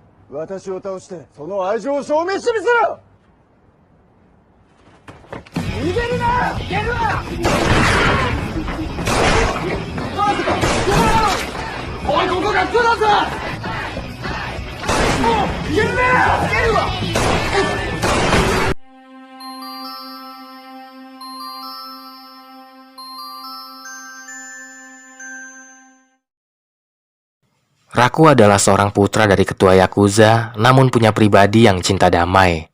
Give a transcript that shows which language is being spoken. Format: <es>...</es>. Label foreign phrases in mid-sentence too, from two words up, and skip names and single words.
<ja>私を倒してその愛情を証明してみせろ。逃げるな。逃げるな。おい、ここが空だぞ。もう逃げるな。逃げるわ。</ja> <id>Raku adalah seorang putra dari ketua Yakuza, namun punya pribadi yang cinta damai.</id>